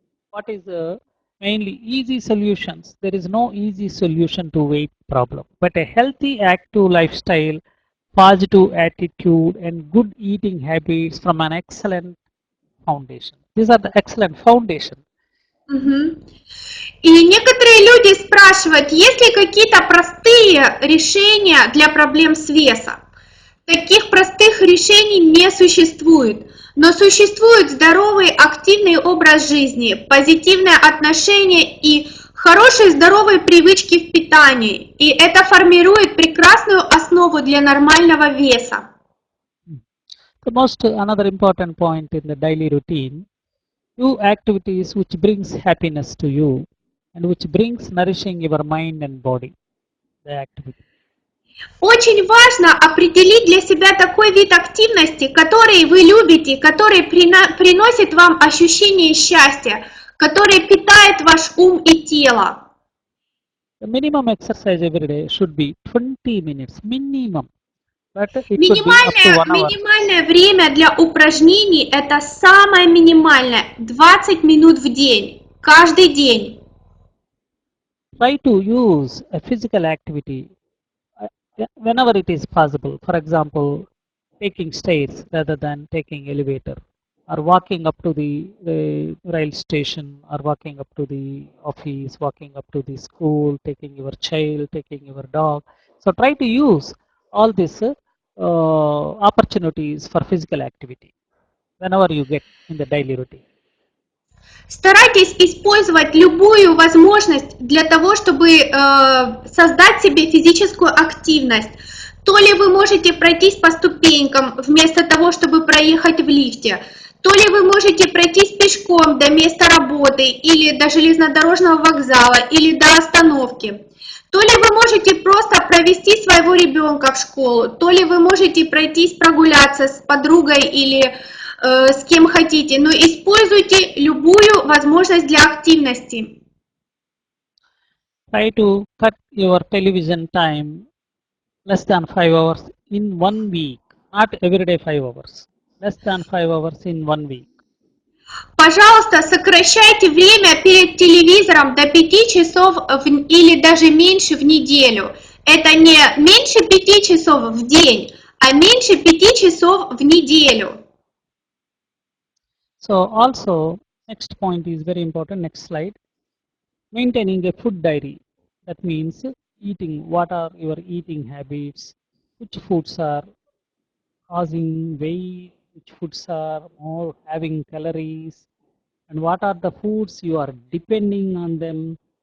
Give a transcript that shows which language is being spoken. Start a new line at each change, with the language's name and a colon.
English: What is mainly easy solutions? There is no easy solution to weight problem, but a healthy, active lifestyle, positive attitude, and good eating habits from an excellent foundation. These are the excellent foundation.
Russian: И некоторые люди спрашивают, есть ли какие-то простые решения для проблем с весом. Таких простых решений не существует, но существует здоровый, активный образ жизни, позитивное отношение и хорошие здоровые привычки в питании. И это формирует прекрасную основу для нормального веса.
English: Another important point in the daily routine, do activities which brings happiness to you and which brings nourishing your mind and body. The activity.
Russian: Очень важно определить для себя такой вид активности, который вы любите, который приносит вам ощущение счастья, который питает ваш ум и тело.
English: The minimum exercise every day should be 20 minutes, minimum.
Russian: Минимальное время для упражнений – это самое минимальное, 20 минут в день, каждый день.
English: Try to use a physical activity whenever it is possible. For example, taking stairs rather than taking elevator, or walking up to the rail station, or walking up to the office, walking up to the school, taking your child, taking your dog. So try to use all these opportunities for physical activity whenever you get in the daily routine.
Russian: Старайтесь использовать любую возможность для того, чтобы создать себе физическую активность. То ли вы можете пройтись по ступенькам вместо того, чтобы проехать в лифте, то ли вы можете пройтись пешком до места работы или до железнодорожного вокзала или до остановки. То ли вы можете просто провести своего ребенка в школу, то ли вы можете пройтись прогуляться с подругой или с кем хотите, но используйте любую возможность для активности.
English: Try to cut your television time less than 5 hours in 1 week, not every day 5 hours, less than 5 hours in 1 week.
Russian: Пожалуйста, сокращайте время перед телевизором до 5 часов или даже меньше в неделю. Это не меньше 5 часов в день, а меньше 5 часов в неделю.
English: So also, next point is very important, next slide. Maintaining a food diary. That means eating, what are your eating habits, which foods are causing weight, which foods are more having calories, and what are the foods you are depending on them.